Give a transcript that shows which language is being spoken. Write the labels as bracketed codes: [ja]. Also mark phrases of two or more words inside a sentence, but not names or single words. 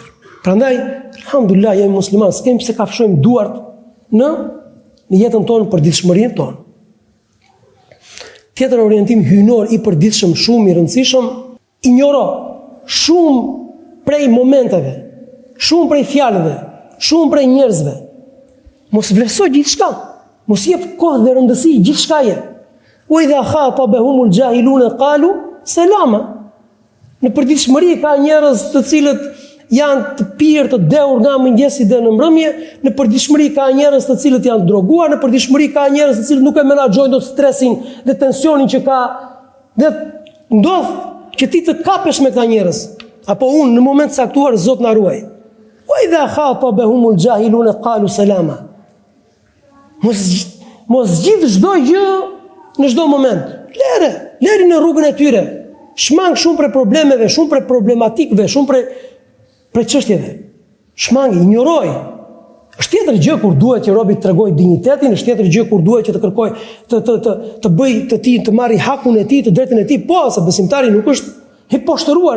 [sq] Prandaj, alhamdulillah, jemi musliman, s'kemi pse kafshojmë duart në jetën tonë për ditëshmërinë tonë. tjetër orientim hyjnor i përditshëm, shumë i rëndësishëm, injoro shumë prej momenteve, shumë prej fjalëve, shumë prej njerëzve. Mos vlerësoj gjithçka, mos jep kohë dhe rëndësi gjithçkaje. [ar] وإذا خاطبهم الجاهلون قالوا سلاما. [sq] Në përditshmëri ka njerëz të cilët janë të pirë, të dehur nga mëngjesi dhe në mbrëmje, në përditshmëri ka njerëz të cilët janë droguar, në përditshmëri ka njerëz të cilët nuk e menaxhojnë dot stresin dhe tensionin që ka, dhe ndodh që ti të kapesh me këta njerëz, apo unë në moment caktuar Zot na ruaj. [ar] وإذا خاطبهم الجاهلون قالوا سلاما. [sq] Mos gjithë çdo gjë në çdo moment. Leri në rrugën e tyre. Shmang shumë për problemeve, shumë për problematikëve, shumë për çështjeve. Shmang, ignoroj. Është tjetër gjë kur duhet që robi të tregoj dinjitetin, është tjetër gjë kur duhet që të kërkoj të bëj të marrë hakun e tij, të drejtën e tij, po, se besimtari nuk është i poshtëruar.